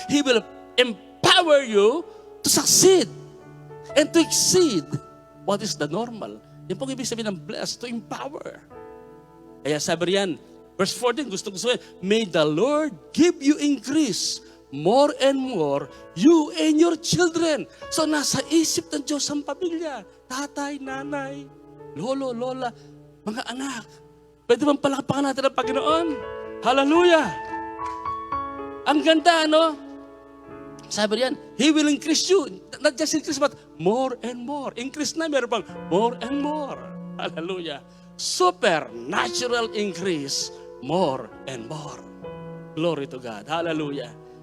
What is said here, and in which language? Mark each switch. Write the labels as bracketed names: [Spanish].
[English] He will empower you to succeed and to exceed what is the normal. [Filipino] Yan pong ibig sabihin ng bless, [English] to empower. [Filipino] Kaya sabi riyan, [English] verse 14, [Filipino] gusto sabihin, [English] may the Lord give you increase more and more, you and your children. [Filipino] So nasa isip ng Diyos ang pamilya, tatay, nanay, lolo, lola, mga anak. Pwede bang palakpakan natin ang Panginoon? Hallelujah! Ang ganda, no? Sabi riyan, [English] He will increase you. Not just increase, but more and more. Increase na, [Filipino] meron pang [English] more and more. Hallelujah! Supernatural increase, more and more. Glory to God. Hallelujah.